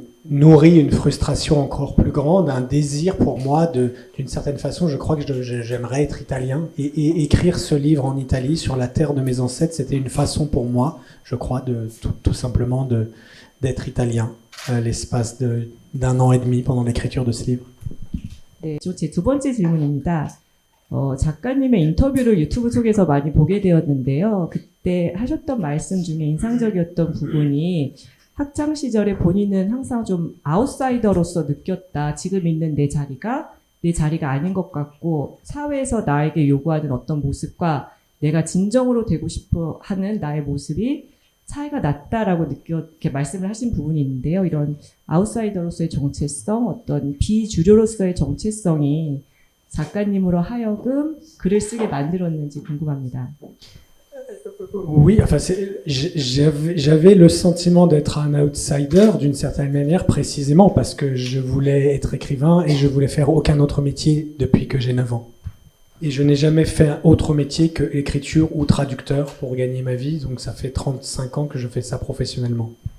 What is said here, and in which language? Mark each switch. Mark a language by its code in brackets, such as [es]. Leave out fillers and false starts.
[fr] nourrit une frustration encore plus grande, un désir pour moi d'une certaine façon, je crois que j'aimerais être italien et écrire ce livre en Italie sur la terre de mes ancêtres, c'était une façon pour moi, je crois, de tout simplement d'être italien, l'espace d'un an et demi pendant l'écriture de ce livre. [ko] 네, 제 두 번째 질문입니다. 작가님의 인터뷰를 유튜브 속에서 많이 보게 되었는데요. 그때 하셨던 말씀 중에 인상적이었던 부분이 학창 시절에 본인은 항상 좀 아웃사이더로서 느꼈다. 지금 있는 내 자리가 아닌 것 같고 사회에서 나에게 요구하는 어떤 모습과 내가 진정으로 되고 싶어 하는 나의 모습이 차이가 났다라고 이렇게 말씀을 하신 부분이 있는데요. 이런 아웃사이더로서의 정체성, 어떤 비주류로서의 정체성이 작가님으로 하여금 글을 쓰게 만들었는지 궁금합니다. [fr] Oui, enfin, j'avais le sentiment d'être un outsider d'une certaine manière, précisément parce que je voulais être écrivain et je voulais faire aucun autre métier depuis que j'ai 9 ans. Et je n'ai jamais fait un autre métier que écriture ou traducteur pour gagner ma vie, donc ça fait 35 ans que je fais ça professionnellement.